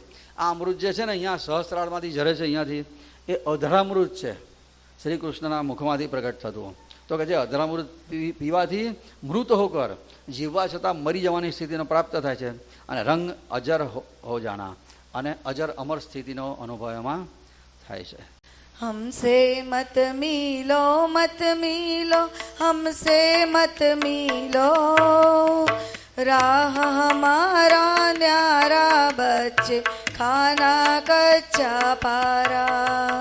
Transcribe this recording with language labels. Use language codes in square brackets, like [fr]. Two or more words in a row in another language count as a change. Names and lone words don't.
[gu] આ અમૃત જે છે ને અહીંયા સહસ્ત્રાળમાંથી ઝરે છે, અહીંયાથી એ અધરામૃત છે, શ્રી કૃષ્ણના મુખમાંથી પ્રગટ થતું. તો કે જે અધરામૃત પીવાથી [hi] मृत होकर, [gu] જીવવા છતાં મરી જવાની સ્થિતિનો પ્રાપ્ત થાય છે, અને રંગ અજર હો જાણા, અને અજર અમર સ્થિતિનો અનુભવ એમાં થાય છે. [hi] हमसे मत मिलो हमसे मत मिलो, राह हमारा न्यारा बच्चे खाना कच्चा पारा.